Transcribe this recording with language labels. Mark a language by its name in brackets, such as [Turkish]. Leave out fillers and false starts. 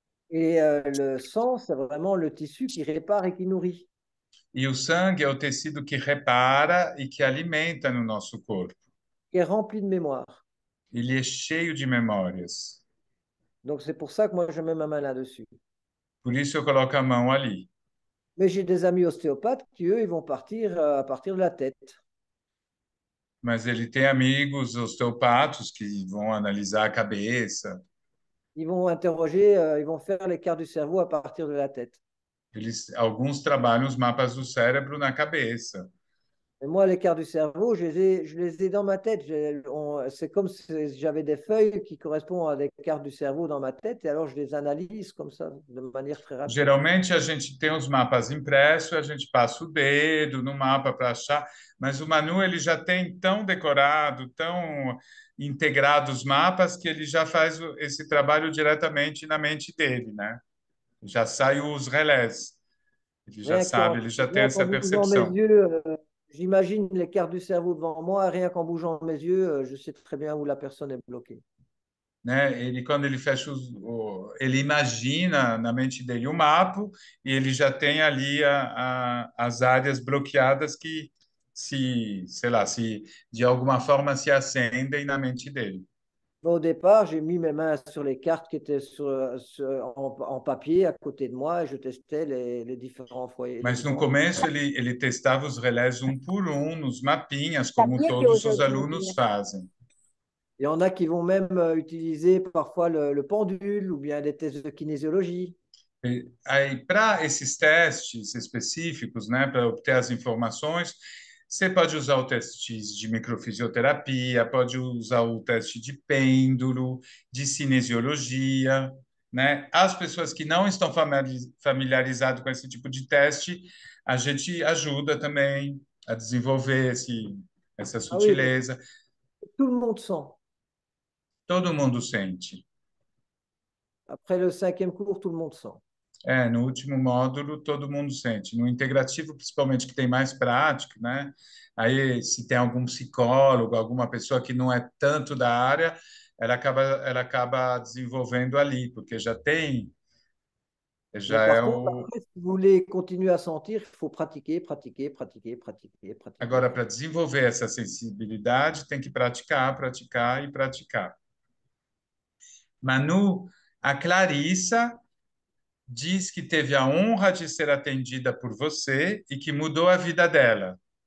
[French] Et le sang, c'est vraiment le tissu qui répare et qui nourrit. [Portuguese] E o sangue é o tecido que repara e que alimenta no nosso corpo. [French] Qui est rempli de mémoire. [Portuguese] Ele é cheio de memórias. [French] Donc, c'est pour ça que moi, je mets ma main là-dessus. [Portuguese] Por isso eu coloco a mão ali. [French] Mais j'ai des amis ostéopathes qui, eux, ils vont partir à partir de la tête. [Portuguese] Mas ele tem amigos osteopatos que vão analisar a cabeça. [French] Ils vont interroger, ils vont faire les cartes du cerveau à partir de la tête. [Portuguese] Alguns trabalham os mapas do cérebro na cabeça. [French] Et moi, les cartes du cerveau, je les ai dans ma tête. C'est comme si j'avais des feuilles qui correspondent à des cartes du cerveau dans ma tête, et alors je les analyse comme ça, de manière très rapide. [Portuguese] Geralmente a gente tem os mapas impressos, a gente passa o dedo no mapa para achar, mas o Manu ele já tem tão decorado, tão integrado os mapas que ele já faz esse trabalho diretamente na mente dele, né? Já sai os relés. Ele já sabe, ele já tem [French] Rien [Portuguese] essa [French] qu'en bougeant mes [Portuguese] percepção. [French] yeux, j'imagine les cartes du cerveau devant moi, rien qu'en bougeant mes yeux, je sais très bien où la personne est bloquée. [Portuguese] Né? Ele quando ele fecha ele imagina na mente dele o mapa e ele já tem ali as áreas bloqueadas que sei lá, se de alguma forma se acendem na mente dele. [French] Au départ, j'ai mis mes mains sur les cartes qui étaient en papier à côté de moi et je testais les différents foyers. [Portuguese] Mas no começo ele testava os relés um por um nos mapinhas, como Sabia que todos hoje é os o dia do alunos fazem. [French] Il y en a qui vont même utiliser parfois le pendule ou bien des tests de kinésiologie. [Portuguese] Aí, para esses testes específicos, né, para obter as informações, você pode usar o teste de microfisioterapia, pode usar o teste de pêndulo, de cinesiologia, né? As pessoas que não estão familiarizadas com esse tipo de teste, a gente ajuda também a desenvolver essa [French] Ah oui, [Portuguese] sutileza. [French] tout le monde sent. [Portuguese] Todo mundo sente. [French] Après le 5e cours, tout le monde sent. [Portuguese] No último módulo, todo mundo sente. No integrativo, principalmente, que tem mais prática, né? Aí, se tem algum psicólogo, alguma pessoa que não é tanto da área, ela acaba desenvolvendo ali, porque [French] Mais [Portuguese] já é [French] par contre, [Portuguese] o... [French] après, si vous voulez continuer à sentir, il faut pratiquer, pratiquer, pratiquer, pratiquer, pratiquer. [Portuguese] Agora, para desenvolver essa sensibilidade, tem que praticar, praticar e praticar. Manu, a Clarissa diz que teve a honra de ser atendida por você e que mudou a vida dela.